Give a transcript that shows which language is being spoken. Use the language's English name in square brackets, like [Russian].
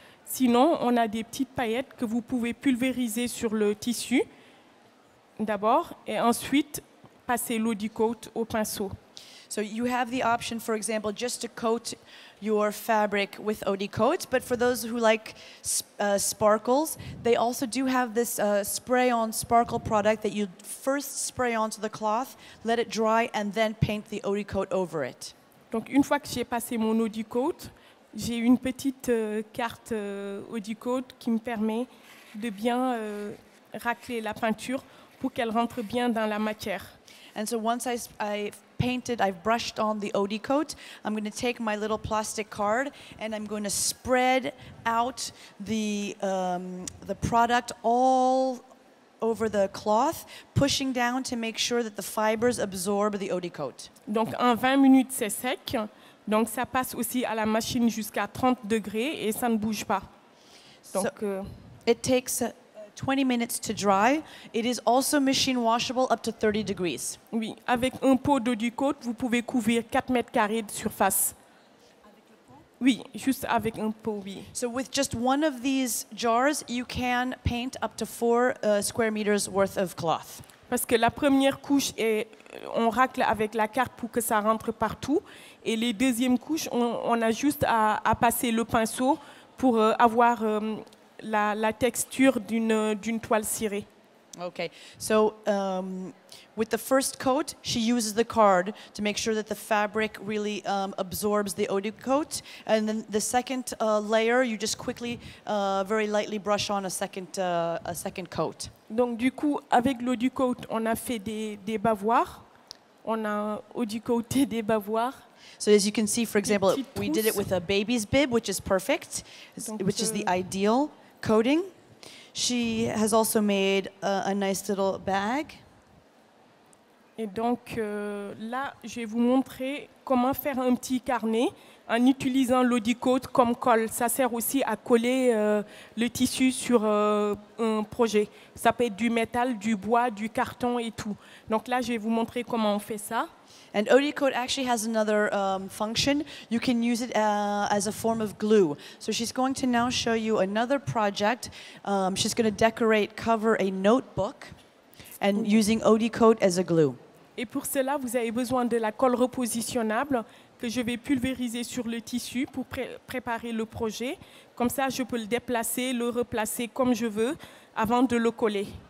[French] Sinon, on a des petites paillettes que vous pouvez pulvériser sur le tissu d'abord et ensuite passer l'Audicoat au pinceau. [English] So you have the option, for example, just to coat your fabric with Audicoat, but for those who like sparkles, they also do have this spray-on sparkle product that you first spray onto the cloth, let it dry, and then paint the Audicoat over it. [French] Donc une fois que j'ai passé mon Audicoat, j'ai une petite carte Audicoat qui me permet de bien racler la peinture pour qu'elle rentre bien dans la matière. [English] And so once I've painted, I've brushed on the Audicoat, I'm going to take my little plastic card and I'm going to spread out the product all over the cloth, pushing down to make sure that the fibers absorb the Audicoat. [French] Donc en 20 minutes, c'est sec. Donc ça passe aussi à la machine jusqu'à 30 degrés et ça ne bouge pas. Donc [English] It takes 20 minutes to dry. It is also machine washable up to 30 degrees. [French] oui, avec un pot d'Audicoat, vous pouvez couvrir 4 mètres carrés de surface. Oui, juste avec un pot, oui. [English] So with just one of these jars, you can paint up to 4 square meters worth of cloth. [French] Parce que la première couche, on racle avec la carte pour que ça rentre partout. Et les deuxièmes couches, on a juste à passer le pinceau pour avoir la texture d'une toile cirée. [English] Okay, so with the first coat, she uses the card to make sure that the fabric really absorbs the Audicoat. And then the second layer, you just quickly, very lightly brush on a second coat. [French] Donc du coup, avec l'Audicoat, on a fait des bavoirs. On a Audicoaté des bavoirs. [English] So as you can see, for example, [French] petites [English] we did it [French] trousses. [English] with a baby's bib, which is perfect, [French] Donc, [English] which is the ideal coating. She has also made a nice little bag. [French] Et donc là, je vais vous montrer comment faire un petit carnet en utilisant l'Audicoat comme colle. Ça sert aussi à coller le tissu sur un projet. Ça peut être du métal, du bois, du carton et tout. Donc là, je vais vous montrer comment on fait ça. [English] And Audicoat actually has another function. You can use it as a form of glue. So she's going to now show you another project. She's going to cover a notebook and using Audicoat as a glue. [French] Et pour cela, vous avez besoin de la colle repositionnable que je vais pulvériser sur le tissu pour préparer le projet. Comme ça, je peux le déplacer, le replacer comme je veux avant de le coller.